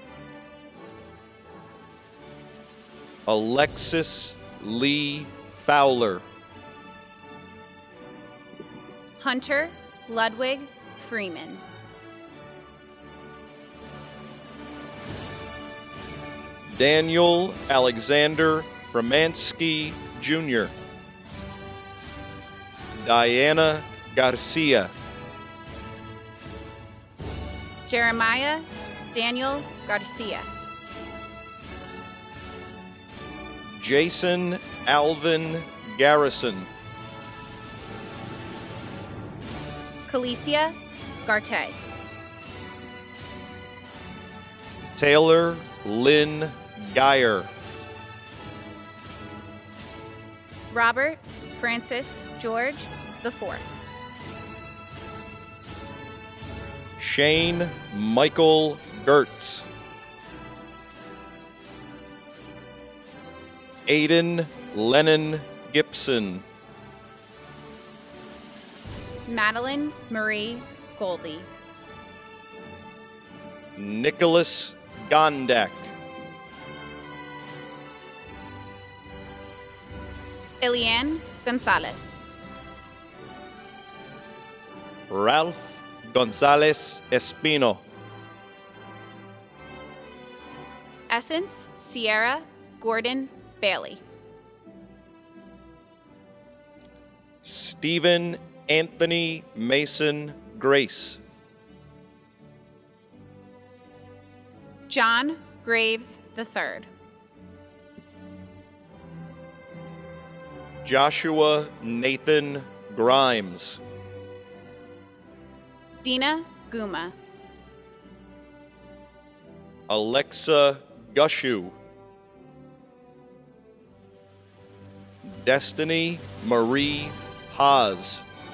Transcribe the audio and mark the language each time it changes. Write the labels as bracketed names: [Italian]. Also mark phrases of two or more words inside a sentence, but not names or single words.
[English] Alexis Lee Fowler. Hunter Ludwig Freeman. Daniel Alexander Framansky Jr. Diana Garcia. Jeremiah Daniel Garcia. Jason Alvin Garrison. Calicia Garte. Taylor Lynn Geyer. Robert Francis George IV. Shane Michael Gertz. Aiden Lennon Gibson. Madeline Marie Goldie. Nicholas Gondak. Eliane Gonzalez. Ralph Gonzalez Espino. Essence Sierra Gordon Bailey. Stephen Anthony Mason Grace. John Graves III. Joshua Nathan Grimes. Dina Guma. Alexa Gushu. Destiny Marie Haas.